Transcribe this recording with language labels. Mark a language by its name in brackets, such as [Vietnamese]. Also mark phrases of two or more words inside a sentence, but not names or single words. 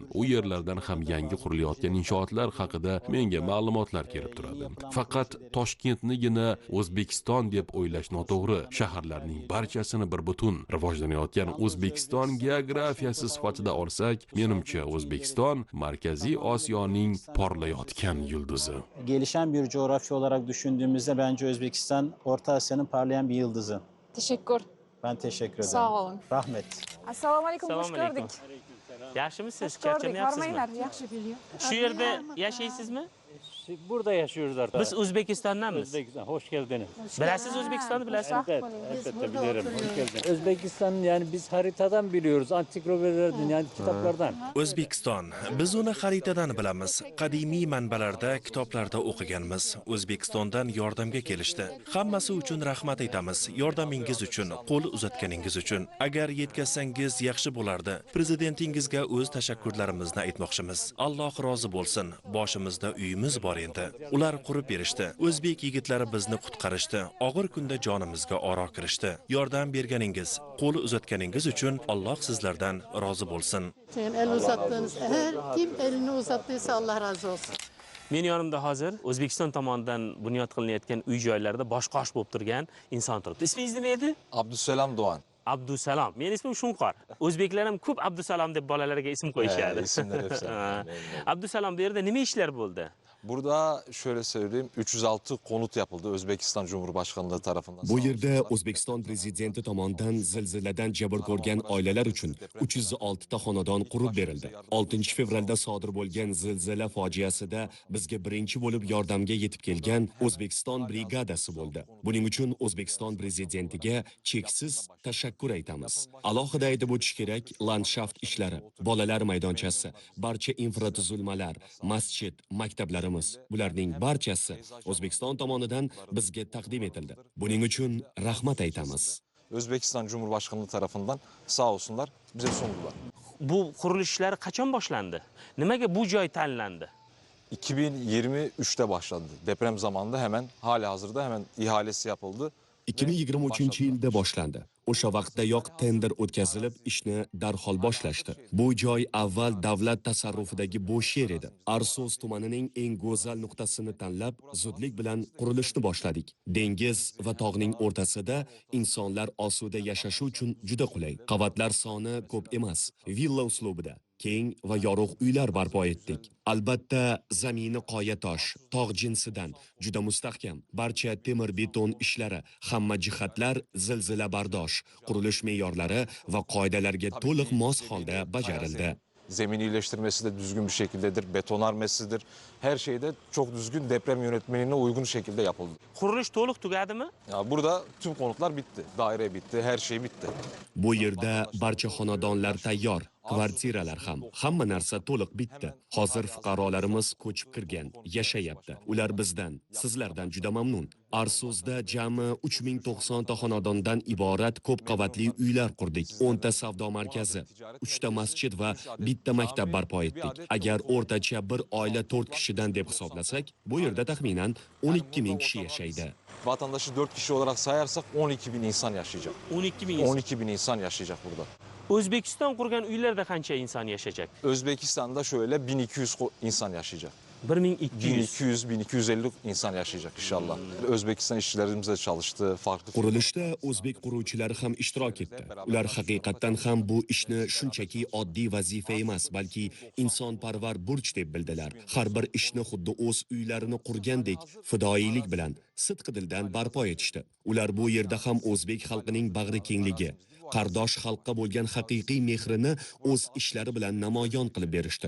[Uzbek] U yerlardan ham yangi qurilayotgan inshootlar haqida menga ma'lumotlar kelib turadi. Faqat Toshkentnigina O'zbekiston deb o'ylash noto'g'ri. Shaharlarning barchasini bir butun rivojlanayotgan O'zbekiston geografiyasi sifatida olsak, menimcha O'zbekiston Markaziy Osiyoning porlayotgan yulduzi. [Turkish] Gelişen bir coğrafya olarak düşündüğümüzde bence Özbekistan Orta Asya'nın parlayan bir yıldızı. Teşekkür. Ben teşekkür ederim. Sağ olun. [Uzbek] Rahmet. Assalomu alaykum, xush Assalomu alaykum. ko'rdik. Yaxshimisiz? Xush ko'rdik. Charchamayapsizmi? Hormanglar, yaxshi biliyor. Shu yerda yashaysizmi? [Turkish] Burada yaşıyoruz artık. [Uzbek] Biz O'zbekistondanmiz. [Turkish] Özbekistan, hoş geldiniz. [Uzbek] Bilasiz O'zbekistonni, bilasiz? [Turkish] Evet, elbette bilirim. Hoş geldiniz. Özbekistan yani biz haritadan biliyoruz, ansiklopediyalardan yani kitaplardan. [Uzbek] O'zbekiston, biz uni xaritadan bilamiz. Qadimiy manbalarda, kitoblarda o'qiganmiz. O'zbekistondan yordamga kelishdi. Hammasi uchun rahmat aytamiz. Yordamingiz uchun, qo'l uzatganingiz uchun. Agar yetkazsangiz yaxshi bo'lardi. Prezidentingizga o'z tashakkurlarimizni aytmoqchimiz. Alloh rozi bo'lsin. Boshimizda uyimiz bor endi. Ular qurib berishdi. O'zbek yigitlari bizni qutqarishdi. Og'ir kunda jonimizga oro kirishdi. Yordam berganingiz, qo'l uzatganingiz uchun Alloh sizlardan rozi bo'lsin. [Turkish] El uzattığınız her kim elini uzattıysa Allah razı olsun. [Uzbek] Men yonimda hozir O'zbekiston tomonidan bunyod qilinayotgan uy-joylarda bosh-qosh bo'lib turgan inson turibdi. Ismingiz nima edi? Abdusalom Doğan. Abdusalom. Men ismim Shunqor. O'zbeklar ham ko'p Abdusalom deb bolalarga ism qo'yishadi. [Turkish] İsimler hepsi. [Uzbek] Abdusalom, bu yerda nima ishlar bo'ldi? [Turkish] Burada şöyle söyleyeyim 306 konut yapıldı Özbekistan Cumhurbaşkanlığı tarafından. [Uzbek] Bu yerda O'zbekiston prezidenti tomonidan zilziladan jabr ko'rgan oilalar uchun 306 ta xonadon qurib berildi. 6 fevralda sodir bo'lgan zilzila fojiasida bizga birinchi bo'lib yordamga yetib kelgan O'zbekiston brigadasi bo'ldi. Buning uchun O'zbekiston prezidentiga cheksiz tashakkur aytamiz. Alohida aytib o'tish kerak, landshaft ishlari, bolalar maydonchasi, barcha infratuzilmalar, masjid, maktablar bularning barchasi O'zbekiston tomonidan bizga taqdim etildi. Buning uchun rahmat aytamiz. [Turkish] Özbekistan Cumhurbaşkanlığı tarafından sağ olsunlar bize sundular. [Uzbek] Bu qurilish ishlari qachon boshlandi? Nimaga bu joy tanlandi? [Turkish] 2023'te başladı. Deprem zamanında hemen halihazırda hemen ihalesi yapıldı. [Uzbek] 2023 yilda boshlandi. O'sha vaqtdayoq tender o'tkazilib, ishni darhol boshlashdi. Bu joy avval davlat tasarrufidagi bo'sh yer edi. Arsos tumanining eng go'zal nuqtasini tanlab, zudlik bilan qurilishni boshladik. Dengiz va tog'ning o'rtasida insonlar osuda yashashi uchun juda qulay. Qavatlar soni ko'p emas, villa uslubida keng va yorug' uylar barpo etdik. Albatta, zamini qoya tosh, tog' jinsidan, juda mustahkam. Barcha temir beton ishlari, hamma jihatlar zilzila bardosh, qurilish me'yorlari va qoidalarga to'liq mos holda bajarildi. [Turkish] Zemin iyileştirmesi de düzgün bir şekildedir, betonarmesidir. Her şeyde çok düzgün deprem yönetmeliğine uygun şekilde yapıldı. [Uzbek] Qurilish to'liq tugadimi? [Turkish] Ya burada tüm konutlar bitti. Daire bitti, her şey bitti. [Uzbek] Bu yerda barcha xonadonlar tayyor, kvartiralar ham, hamma narsa to'liq bitdi. Hozir fuqarolarimiz ko'chib kirgan, yashayapti. Ular bizdan, sizlardan juda mamnun. Arsozda jami 3090 ta xonadondan iborat ko'p qavatli uylar qurdik. 10 ta savdo markazi, 3 ta masjid va bitta maktab barpo etdik. Agar o'rtacha bir oila 4 kishidan deb hisoblasak, bu yerda taxminan 12 ming kishi yashaydi. [Turkish] Vatandaşı 4 kişi olarak sayarsak 12 bin insan yaşayacak. 12 bin insan. 12 bin insan yaşayacak burada. [Uzbek] O'zbekiston qurgan uylarda qancha inson yashayacak? [Turkish] Özbekistan'da şöyle 1200 insan yaşayacak. 1200. 1200-1250 insan yaşayacak inşallah. Özbekistan işçilerimiz de çalıştı. Farklı. [Uzbek] Qurilishda o'zbek quruvchilari ham ishtirok etdi. Ular haqiqatan ham bu ishni shunchaki oddiy vazifa emas, balki insonparvar burch deb bildilar. Har bir ishni xuddi o'z uylarini qurgandek fidoyilik bilan sidqi dildan barpo etishdi. Ular bu yerda ham o'zbek xalqining bag'ri kengligi, qardosh xalqqa bo'lgan haqiqiy mehrini o'z ishlari bilan namoyon qilib berishdi.